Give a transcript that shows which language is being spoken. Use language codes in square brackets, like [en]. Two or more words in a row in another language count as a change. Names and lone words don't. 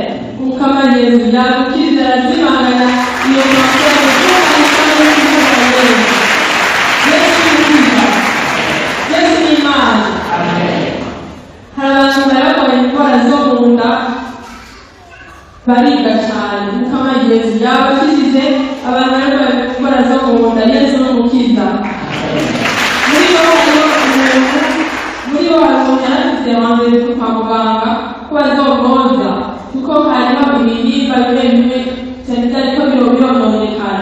[rn] Mukama Yesu yagukiza arazimanganya iyo kanseri Yesu n'umukiza, Yesu ni Imana. Hari abantu bararwaye indwara zo mu nda bariga cyane, Mukama Yesu yabakijije abantu bararwaye indwara zo mu nda, Yesu n'umukiza. Muri bo hari umuntu yarafise hanze kwa muganga ko bazomwoza kuko hariho ibihimba bimwe bimwe cyane cyane ko birononekara.